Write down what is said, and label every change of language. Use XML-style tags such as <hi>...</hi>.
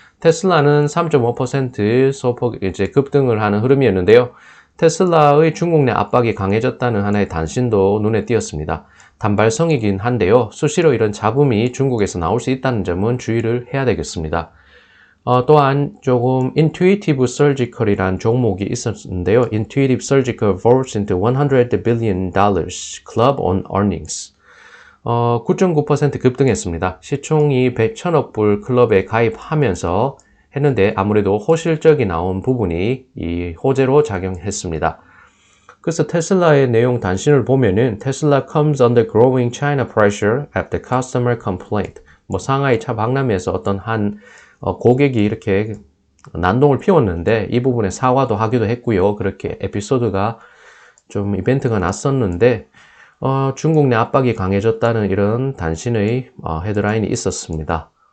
<ko>테슬라는 3.5% 소폭 이제 급등을 하는 흐름이었는데요. 테슬라의 중국 내 압박이 강해졌다는 하나의 단신도 눈에 띄었습니다. 단발성이긴 한데요. 수시로 이런 잡음이 중국에서 나올 수 있다는 점은 주의를 해야 되겠습니다. 또한 조금 Intuitive Surgical이라는 종목이 있었는데요.</ko> <en>Intuitive Surgical falls into $100 billion club on earnings.</en> <ko>9.9% 급등했습니다. 시총이 1,000억 불 클럽에 가입하면서 했는데 아무래도 호실적이 나온 부분이 이 호재로 작용했습니다. 그래서 테슬라의 내용 단신을 보면은 테슬라</ko> <en>comes under growing China pressure after customer complaint.</en> <ko>상하이 차 박람회에서 어떤 한 고객이 이렇게 난동을 피웠는데 이 부분에 사과도 하기도 했고요. 그렇게 에피소드가 좀 이벤트가 났었는데 중국 내 압박이 강해졌다는 이런 단신의 헤드라인이 있었습니다.</ko>